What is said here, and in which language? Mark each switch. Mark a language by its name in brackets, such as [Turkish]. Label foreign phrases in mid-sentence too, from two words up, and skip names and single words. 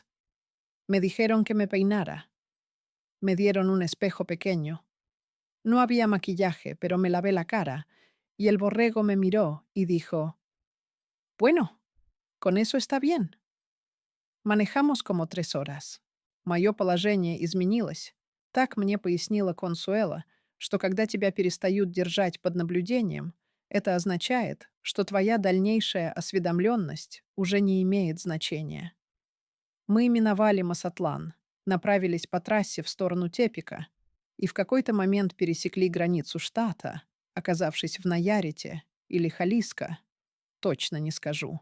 [Spanish] Me dijeron que me peinara. Me dieron un espejo pequeño. No había maquillaje, pero me lavé la cara, y el borrego me miró y dijo, «Bueno, con eso está bien». Manejamos como 3 horas. [Russian] Мое положение изменилось. Так мне пояснила Консуэла, что когда тебя перестают держать под наблюдением, это означает, что твоя дальнейшая осведомленность уже не имеет значения. Мы миновали Масатлан, направились по трассе в сторону Тепика и в какой-то момент пересекли границу штата, оказавшись в Наярите или Халиско, точно не скажу.